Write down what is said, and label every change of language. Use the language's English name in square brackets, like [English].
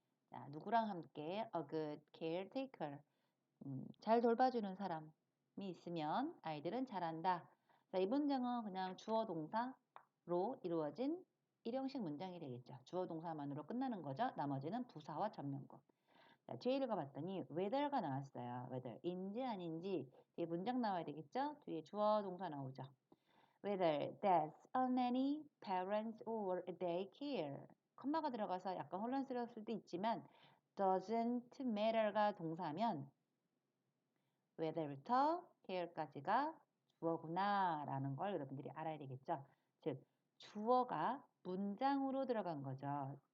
[Korean] 자, 누구랑 함께 [English] a good caretaker, [Korean] 잘 돌봐주는 사람이 있으면 아이들은 잘한다. 자, 이 문장은 그냥 주어 동사로 이루어진 일형식 문장이 되겠죠. 주어 동사만으로 끝나는 거죠. 나머지는 부사와 전면구. 자, 뒤에 읽어봤더니 whether가 나왔어요. whether인지 아닌지 뒤에 문장 나와야 되겠죠. 뒤에 주어 동사 나오죠. [English] Whether that's a nanny, parents, or a daycare. [Korean] 컴마가 들어가서 약간 혼란스러울 수도 있지만 doesn't matter가 동사면 whether부터 care까지가 주어구나 라는 걸 여러분들이 알아야 되겠죠. 즉 주어가 문장으로 들어간 거죠.